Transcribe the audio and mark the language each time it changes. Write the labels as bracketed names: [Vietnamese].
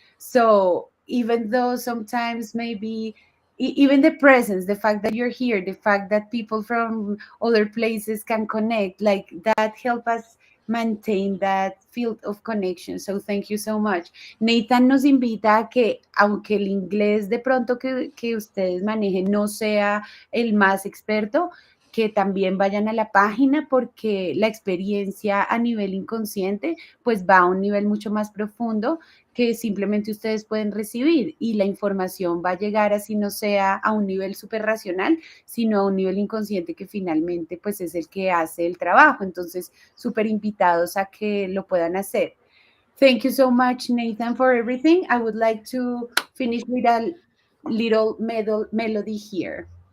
[English] So even though sometimes maybe even the presence, the fact that you're here, the fact that people from other places can connect, like that help us maintain that field of connection. So thank you so much. [Spanish] Nathan nos invita a que, aunque el inglés de pronto que ustedes manejen no sea el más experto, que también vayan a la página, porque la experiencia a nivel inconsciente pues va a un nivel mucho más profundo que simplemente ustedes pueden recibir, y la información va a llegar así no sea a un nivel súper racional, sino a un nivel inconsciente que finalmente pues es el que hace el trabajo. Entonces, súper invitados a que lo puedan hacer. [English] Thank you so much, Nathan, for everything. I would like to finish with a little melody here.